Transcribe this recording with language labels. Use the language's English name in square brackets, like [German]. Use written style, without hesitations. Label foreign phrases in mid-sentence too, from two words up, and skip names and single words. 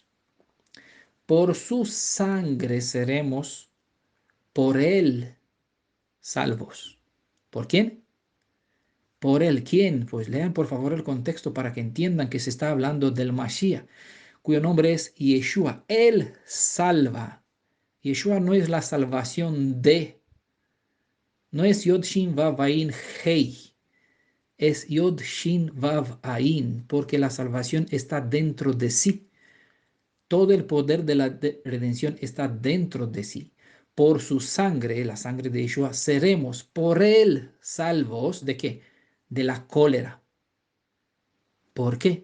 [Spanish] Por su sangre seremos por él salvos. ¿Por quién? Por él. ¿Quién? Pues lean por favor el contexto para que entiendan que se está hablando del Mashiach, cuyo nombre es Yeshua. Él salva. Yeshua no es la salvación de, no es [Hebrew] יוד שין וו עין הא, [Spanish] es [Hebrew] יוד שין וו עין, [Spanish] porque la salvación está dentro de sí. Todo el poder de la redención está dentro de sí. Por su sangre, la sangre de Yeshua, seremos por él salvos de qué? De la cólera. ¿Por qué?